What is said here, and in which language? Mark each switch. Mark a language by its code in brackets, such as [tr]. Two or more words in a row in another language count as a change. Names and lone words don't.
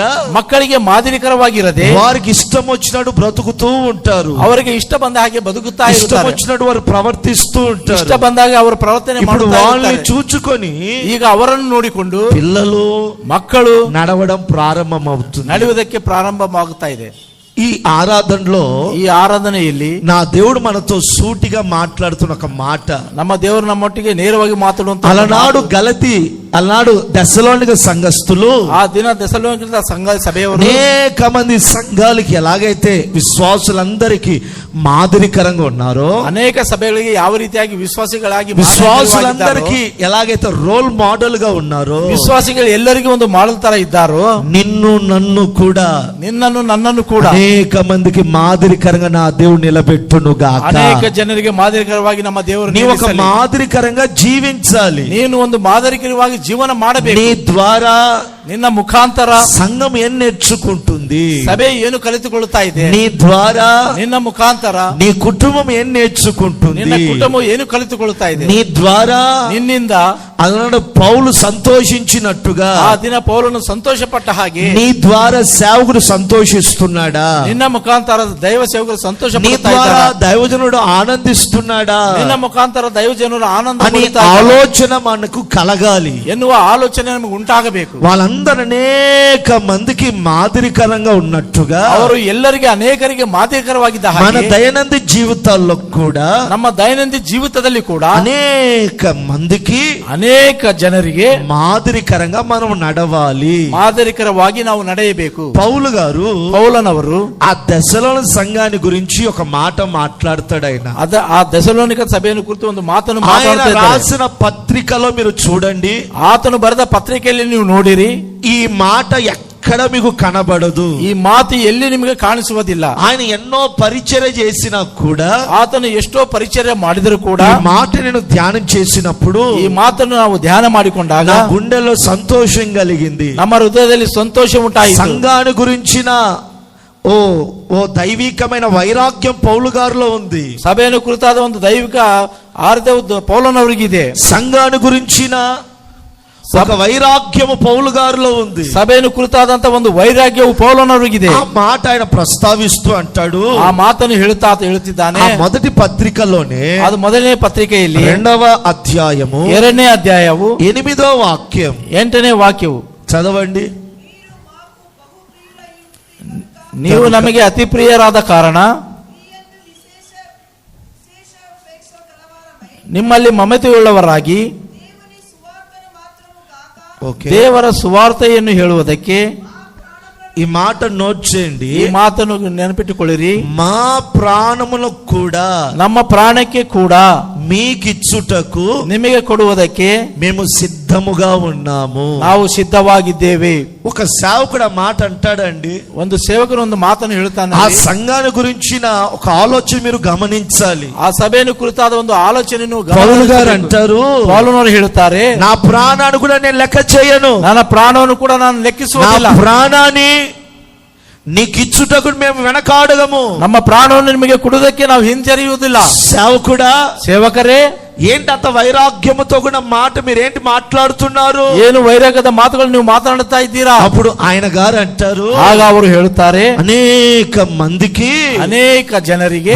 [kn] ಮಕ್ಕಳಿಗೆ ಮಾದರಿಕರವಾಗಿರದೆ [te] వారికి ఇష్టం వచ్చినట్టు బ్రతుకుతూ ఉంటారు. [kn] ಅವರಿಗೆ ಇಷ್ಟ ಬಂದ ಹಾಗೆ ಬದುಕುತ್ತಾ [te] ఇష్టం [kn] ಇರುತ್ತಾರೆ. [te] వచ్చినట్టు వారు ప్రవర్తిస్తూ [kn] ಇಷ್ಟ [te] ఉంటారు. [kn] ಬಂದಾಗ ಅವರು ಪ್ರವರ್ತನೆ [te] ఇప్పుడు [kn] ಮಾಡುತ್ತಾ [te] వాళ్ళని [kn] ಇರುತ್ತಾರೆ. [te] చూచుకొని [kn] ಈಗ ಅವರನ್ನು ನೋಡಿಕೊಂಡು [te] పిల్లలు [kn] ಮಕ್ಕಳು [te] నడవడం ప్రారంభమవుతుంది. [kn] ನಡೆಯುವುದಕ್ಕೆ ಪ್ರಾರಂಭವಾಗುತ್ತಾ ಇದೆ. [te] ఈ ఆరాధనలో [kn] ಈ ಆರಾಧನೆಯಲ್ಲಿ [te] నా దేవుడు మనతో సూటిగా మాట్లాడుతున్న ఒక మాట, [kn] ನಮ್ಮ ದೇವರು ನಮ್ಮೊಟ್ಟಿಗೆ ನೇರವಾಗಿ ಮಾತಾಡುವಂತ [te] అలనాడు తెస్సలోనిక సంఘస్థులు [kn] ಆ ದಿನ ಥೆಸಲೋನಿಕ ಸಂಘ ಸಭೆಯವರು [te] అనేక మంది సంఘాలకి ఎలాగైతే విశ్వాసులందరికీ మాదిరికరంగా ఉన్నారో, [kn] ಅನೇಕ ಸಭೆಗಳಿಗೆ ಯಾವ ರೀತಿಯಾಗಿ ವಿಶ್ವಾಸಿಗಳಾಗಿ [te] విశ్వాసులందరికీ ఎలాగైతే [en] role model [te] గా ఉన్నారో, [kn] ವಿಶ್ವಾಸಿಗಳು ಎಲ್ಲರಿಗೂ ಒಂದು ಮಾಡೆಲ್ ತರ ಇದ್ದಾರೋ, [te] నిన్ను నన్ను కూడా [kn] ನಿನ್ನನ್ನು ನನ್ನನ್ನು ಕೂಡ [te] అనేక మందికి మాదిరికరంగా నా దేవుడు నిలబెట్టును గాక. [kn] ಅನೇಕ ಜನರಿಗೆ ಮಾದರಿಕರವಾಗಿ ನಮ್ಮ ದೇವರು [te] నీ ఒక మాదిరికరంగా జీవించాలి. [kn] ನೀನು ಒಂದು ಮಾದರಿಕರವಾಗಿ ಜೀವನ ಮಾಡಬೇಕು. [te] నీ ద్వారా [kn] ನಿನ್ನ ಮುಖಾಂತರ [te] సంఘం ఏం నేర్చుకుంటుంది? [kn] ಸಭೆ ಏನು ಕಲಿತುಕೊಳ್ಳುತ್ತಾ ಇದೆ? [te] నీ ద్వారా [kn] ನಿನ್ನ ಮುಖಾಂತರ [te] నీ కుటుంబం ఏం నేర్చుకుంటుంది? [kn] ನಿನ್ನ ಕುಟುಂಬ ಏನು ಕಲಿತುಕೊಳ್ಳುತ್ತಾ ಇದೆ? [te] నీ ద్వారా [kn] ನಿನ್ನಿಂದ [te] అలనాడు పౌలు సంతోషించినట్టుగా [kn] ಆ ದಿನ ಪೌಲನು ಸಂತೋಷಪಟ್ಟ ಹಾಗೆ [te] నీ ద్వారా సేవకుడు సంతోషిస్తున్నాడా? [kn] ನಿನ್ನ ಮುಖಾಂತರ ದೈವ ಸೇವಕರು ಸಂತೋಷ [te] నీ [kn] ಪಡುತ್ತಾ [te] ద్వారా [kn] ಇದ್ದಾರಾ? [te] దైవజనుడు ఆనందిస్తున్నాడా [kn] ನಿನ್ನ ಮುಖಾಂತರ ದೈವ ಜನರು ಆನಂದ [te] అని [kn] ಪಡುತ್ತಾ ಇದ್ದಾರಾ? [te] ఆలోచన మనకు కలగాలి. [kn] ಎನ್ನುವ ಆಲೋಚನೆ ನಮಗೆ ಉಂಟಾಗಬೇಕು. [te] వాళ్ళందరూ అందరు అనేక మందికి మాదిరికరంగా ఉన్నట్టుగా [kn] ಅವರು ಎಲ್ಲರಿಗೆ ಅನೇಕರಿಗೆ ಮಾದರಿಕರವಾಗಿದ್ದ [te] మన [kn] ಹಾಗೆ [te] దైనందిన జీవితాల్లో కూడా [kn] ನಮ್ಮ ದೈನಂದಿನ ಜೀವಿತದಲ್ಲಿ ಕೂಡ [te] అనేక మందికి [kn] ಅನೇಕ ಜನರಿಗೆ [te] మాదిరికరంగా మనం నడవాలి. [kn] ಮಾದರಿಕರವಾಗಿ ನಾವು ನಡೆಯಬೇಕು. [te] పౌలు గారు [kn] ಪೌಲನವರು [te] ఆ దశలోని సంఘాన్ని గురించి ఒక మాట మాట్లాడతాడు. ఆయన [kn] ಆ ಥೆಸಲೋನಿಕ ಸಭೆಯನ್ನು ಕುರಿತು ಒಂದು ಮಾತನ್ನು [te] ఆయన [kn] ಮಾತಾಡ್ತಾ ಇದ್ದಾರೆ. [te] రాసిన పత్రికలో మీరు చూడండి, [kn] ಆತನು ಬರೆದ ಪತ್ರಿಕೆಯಲ್ಲಿ ನೀವು ನೋಡಿರಿ, [te] ఈ మాట ఎక్కడ మీకు కనబడదు. [kn] ಈ ಮಾತು ಎಲ್ಲಿ ನಿಮಗೆ ಕಾಣಿಸುವುದಿಲ್ಲ. [te] ఆయన ఎన్నో పరిచర్య చేసినా కూడా, [kn] ಆತನು ಎಷ್ಟೋ ಪರಿಚರ್ಯ ಮಾಡಿದರೂ ಕೂಡ, [te] ఈ మాట నేను ధ్యానం చేసినప్పుడు [kn] ಈ ಮಾತನ್ನು ನಾವು ಧ್ಯಾನ ಮಾಡಿಕೊಂಡಾಗ [te] నా గుండెలో సంతోషం కలిగింది. [kn] ನಮ್ಮ ಹೃದಯದಲ್ಲಿ ಸಂತೋಷ ಉಂಟಾಯಿತು. [te] సంఘాన్ని గురించిన ఓ దైవికమైన వైరాగ్యం పౌలు గారిలో ఉంది. [kn] ಸಭೆಯನ್ನು ಕುರಿತಾದ ಒಂದು ದೈವಿಕ ಆರ್ಧ ಪೌಲನವರಿಗಿದೆ. [te] సంఘాన్ని గురించిన ఒక వైరాగ్యము పౌలు గారిలో ఉంది. [kn] ಸಭೆಯನ್ನು ಕುರಿತಾದಂತ ಒಂದು ವೈರಾಗ್ಯವು ಪೌಲನವರಿಗಿದೆ. [te] ఆ మాట ఆయన ప్రస్తావిస్తూ అంటాడు, [kn] ಆ ಮಾತನ್ನು ಹೇಳುತ್ತಿದ್ದಾನೆ. [te] ఆ మొదటి పత్రికలోనే [kn] ಅದು ಮೊದಲನೇ ಪತ್ರಿಕೆಯಲ್ಲಿ [te] 2వ అధ్యాయము [kn] 2ನೇ ಅಧ್ಯಾಯವು [te] 8వ వాక్యం [kn] 8ನೇ ವಾಕ್ಯವು [te] చదవండి. [kn] ನೀವು ನಮಗೆ ಅತಿ ಪ್ರಿಯರಾದ ಕಾರಣ ನಿಮ್ಮಲ್ಲಿ ಮಮತೆಯುಳ್ಳವರಾಗಿ ದೇವರ ಸುವಾರ್ತೆಯನ್ನು ಹೇಳುವುದಕ್ಕೆ, [te] ఈ మాట నోట్ చేయండి, [kn] ಈ ಮಾತನ್ನು ನೆನಪಿಟ್ಟುಕೊಳ್ಳಿರಿ, [te] మా ప్రాణమును కూడా [kn] ನಮ್ಮ ಪ್ರಾಣಕ್ಕೆ ಕೂಡ [te] మీకిచ్చుటకు [kn] ನಿಮಗೆ ಕೊಡುವುದಕ್ಕೆ [te] మేము సిద్ధముగా ఉన్నాము. [kn] ನಾವು ಸಿದ್ಧವಾಗಿದ್ದೇವೆ. [te] ఒక సేవకుడు ఆ మాట అంటాడండి. [kn] ಒಂದು ಸೇವಕರು ಒಂದು ಮಾತನ್ನು ಹೇಳ್ತಾನೆ. [te] ఆ సంఘాన్ని గురించిన ఒక ఆలోచన మీరు గమనించాలి. [kn] ಆ ಸಭೆಯನ್ನು ಕುರಿತಾದ ಒಂದು ಆಲೋಚನೆಯನ್ನು [te] పౌలు గారు అంటారు, [kn] ಪೌಲನವರು ಹೇಳುತ್ತಾರೆ, [te] నా ప్రాణాన్ని కూడా నేను లెక్క చేయను, [kn] ನನ್ನ ಪ್ರಾಣವನ್ನು ಕೂಡ ನಾನು ಲೆಕ್ಕಿಸುವುದಿಲ್ಲ, [te] నా ప్రాణాన్ని నీకిచ్చుటకు మేము వెనకాడగము, [kn] ನಮ್ಮ ಪ್ರಾಣವನ್ನು ನಿಮಗೆ ಕೊಡುವುದಕ್ಕೆ ನಾವು ಹಿಂಜರಿಯುವುದಿಲ್ಲ. [te] సేవకుడా, [kn] ಸೇವಕರೇ, [te] ఏంటి అంత వైరాగ్యముతో కూడా మాట మీరేంటి మాట్లాడుతున్నారు? [kn] ಏನು ವೈರಾಗ್ಯದ ಮಾತುಗಳು ನೀವು ಮಾತನಾಡುತ್ತಾ ಇದ್ದೀರಾ? [te] అప్పుడు ఆయన గారు అంటారు, [kn] ಆಗ ಅವರು ಹೇಳುತ್ತಾರೆ, [te] అనేక మందికి [kn] ಅನೇಕ ಜನರಿಗೆ